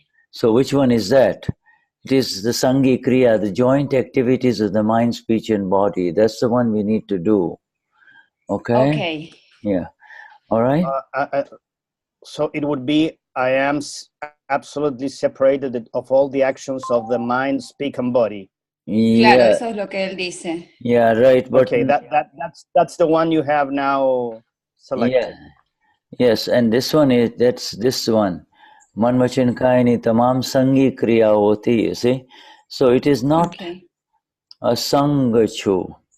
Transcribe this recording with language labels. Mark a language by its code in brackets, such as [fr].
[en] So which one is that? It is the sangi kriya, the joint activities of the mind, speech, and body. That's the one we need to do. Okay? Okay. Yeah. All right? So it would be, I am absolutely separated of all the actions of the mind, speak, and body. [es] Claro, eso es lo que él dice. [en] Yeah, right. But okay, that's the one you have now selected. Yeah. Yes, and this one is, that's this one. [gu] Man vachan kayaani tamaam sangi kriyaothi, [en] you see. So it is not a chhu.